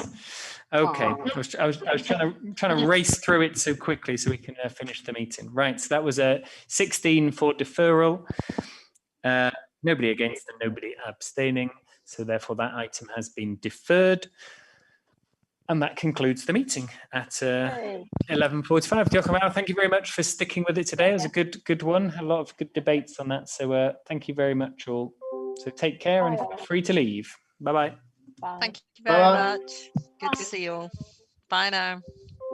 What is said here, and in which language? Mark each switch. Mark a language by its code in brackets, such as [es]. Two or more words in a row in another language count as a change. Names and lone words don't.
[en] Okay, I was trying to race through it so quickly so we can finish the meeting. Right, so that was a 16 for deferral. Nobody against and nobody abstaining. So therefore that item has been deferred. And that concludes the meeting at 11:45. [cy] Diolch yn fawr. [en] Thank you very much for sticking with it today. It was a good one. A lot of good debates on that. So thank you very much all. So take care and feel free to leave. Bye-bye. Thank you very much. Good to see you all. Bye now.